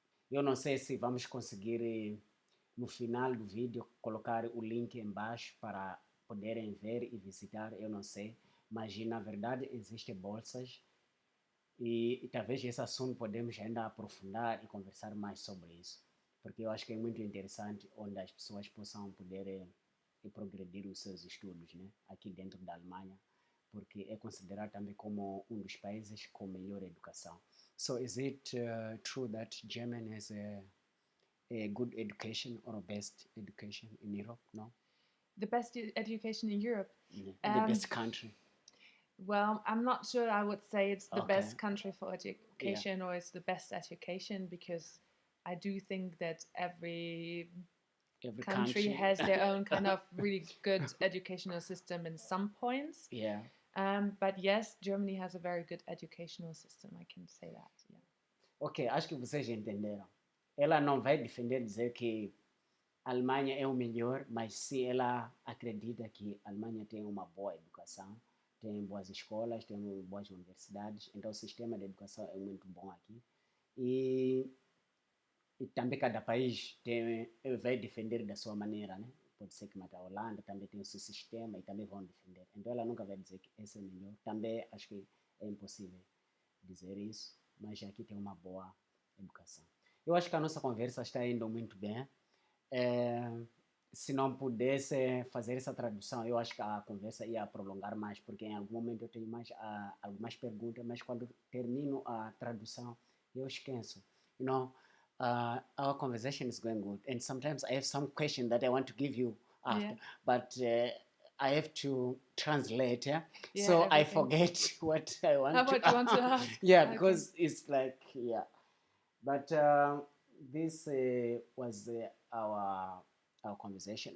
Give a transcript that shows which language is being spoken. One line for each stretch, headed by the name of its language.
Portuguese: Eu não sei se vamos conseguir no final do vídeo colocar o link embaixo para poderem ver e visitar, eu não sei, mas na verdade existem bolsas e talvez esse assunto podemos ainda aprofundar e conversar mais sobre isso, porque eu acho que é muito interessante onde as pessoas possam poder progredir os seus estudos, né, aqui dentro da Alemanha, porque é considerado também como um dos países com melhor educação.
English: So is it true that Germany has a good education or a best education in Europe? No? The best education in Europe? The best country? Well, I'm not sure I would say it's the best country for education or it's the best education, because I do think that every country has their own kind of really good educational system in some points. Yeah. But yes, Germany has a very good educational system, I can say that. Yeah.
Portuguese: Ok, acho que vocês entenderam. Ela não vai defender dizer que a Alemanha é o melhor, mas sim ela acredita que a Alemanha tem uma boa educação, tem boas escolas, tem boas universidades, então o sistema de educação é muito bom aqui. E também cada país vai defender da sua maneira, né? Pode ser que a Holanda também tem o seu sistema e também vão defender. Então ela nunca vai dizer que esse é melhor. Também acho que é impossível dizer isso, mas aqui tem uma boa educação. Eu acho que a nossa conversa está indo muito bem. se não pudesse fazer essa tradução, eu acho que a conversa ia prolongar mais, porque em algum momento eu tenho mais algumas perguntas, mas quando termino a tradução, eu esqueço.
English: You know, our conversation is going good, and sometimes I have some question that I want to give you after, but I have to translate, so I forget what I want How about you want to ask? Yeah, because it's like, yeah. But this was our conversation.